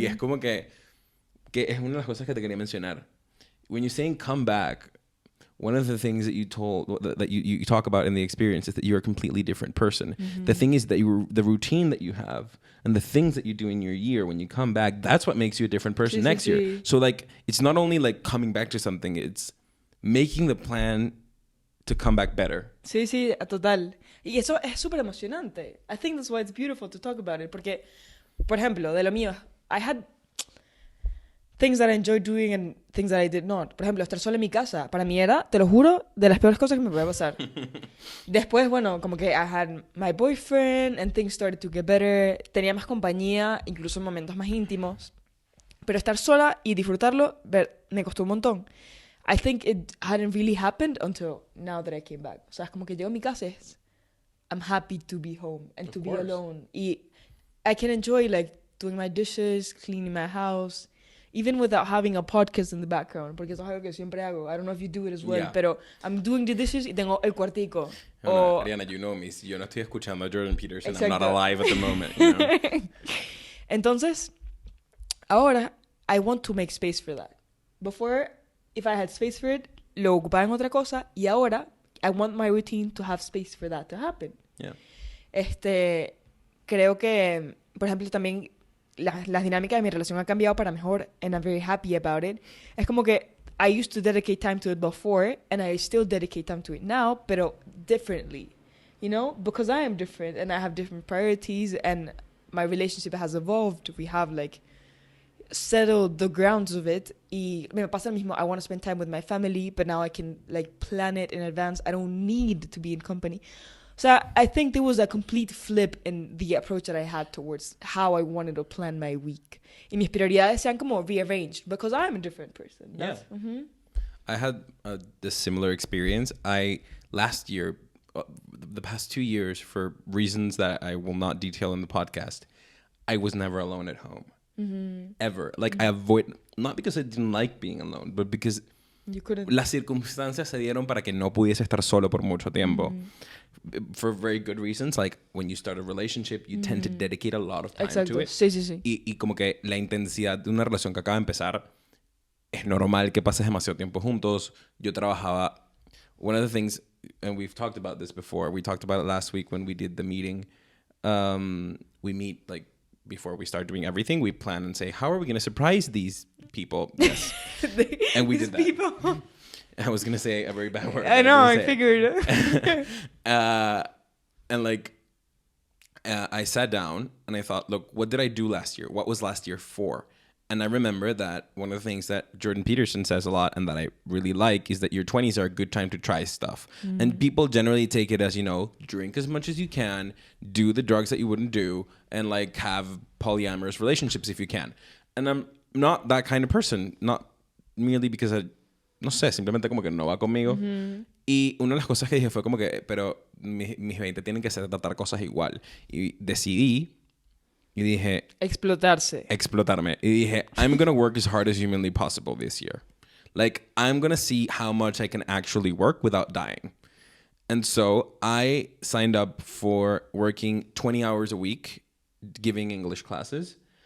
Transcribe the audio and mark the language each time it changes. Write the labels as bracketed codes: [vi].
[es] Y es como que es una de las cosas que te quería mencionar. [en] When you're saying come back, one of the things that you talk about in the experience is that you're a completely different person. The thing is that the routine that you have and the things that you do in your year, when you come back, that's what makes you a different person next year. So like, it's not only like coming back to something, it's making the plan to come back better. [es] Sí, total. Y eso es súper emocionante. [en] I think that's why it's beautiful to talk about it. [es] Porque, por ejemplo, de lo mío, [en] I had things that I enjoyed doing and things that I did not. [es] Por ejemplo, estar sola en mi casa, para mí era, te lo juro, de las peores cosas que me podía pasar. Después, bueno, como que [en] I had my boyfriend and things started to get better. [es] Tenía más compañía, incluso en momentos más íntimos. Pero estar sola y disfrutarlo, me costó un montón. [en] I think it hadn't really happened until now that I came back. [es] O sea, es como que llego a mi casa, [en] I'm happy to be home and to be alone. Y I can enjoy like doing my dishes, cleaning my house, even without having a podcast in the background, [es] porque eso es algo que siempre hago. [en] I don't know if you do it as well, pero I'm doing the dishes [es] y tengo el cuartico. [en] Ariana, you know me. [es] Yo no estoy escuchando a Jordan Peterson. Exacto. [en] I'm not alive at the moment. You know? [es] Entonces, ahora, [en] I want to make space for that. Before, if I had space for it, [es] lo ocupaba en otra cosa, y ahora, [en] I want my routine to have space for that to happen. Yeah. [es] Creo que, por ejemplo, también las dinámicas de mi relación han cambiado para mejor, [en] and I'm very happy about it. [es] Es como que [en] I used to dedicate time to it before, and I still dedicate time to it now, pero differently, you know? Because I am different, and I have different priorities, and my relationship has evolved. We have, like, settled the grounds of it. [es] Y me pasa lo mismo. [en] I want to spend time with my family, but now I can, like, plan it in advance. I don't need to be in company. So I think there was a complete flip in the approach that I had towards how I wanted to plan my week. Y mis prioridades se han como rearranged because I'm a different person. Yeah. I had this similar experience. Last year, the past 2 years, for reasons that I will not detail in the podcast, I was never alone at home. Ever. Like, I avoid, not because I didn't like being alone, but because you couldn't. [es] Las circunstancias se dieron para que no pudiese estar solo por mucho tiempo. [en] For very good reasons. Like, when you start a relationship, you tend to dedicate a lot of time to it. [es] Sí. Y como que la intensidad de una relación que acaba de empezar, es normal que pases demasiado tiempo juntos. Yo trabajaba... [en] One of the things, and we've talked about this before, we talked about it last week when we did the meeting. We meet, like, before we start doing everything, we plan and say, how are we going to surprise these people? Yes. And we did that. People. I was going to say a very bad word. I know, I figured. And like, I sat down and I thought, look, what did I do last year? What was last year for? And I remember that one of the things that Jordan Peterson says a lot and that I really like is that your 20s are a good time to try stuff. And people generally take it as, you know, drink as much as you can, do the drugs that you wouldn't do, and like have polyamorous relationships if you can. And I'm not that kind of person, not merely because [es] no sé, simplemente como que no va conmigo. Y una de las cosas que dije fue como que, pero mis 20 tienen que ser tratar cosas igual. Y decidí y dije... Explotarme. Y dije, [en] I'm going to work as hard as humanly possible this year. Like, I'm going to see how much I can actually work without dying. And so I signed up for working 20 hours a week, giving English classes.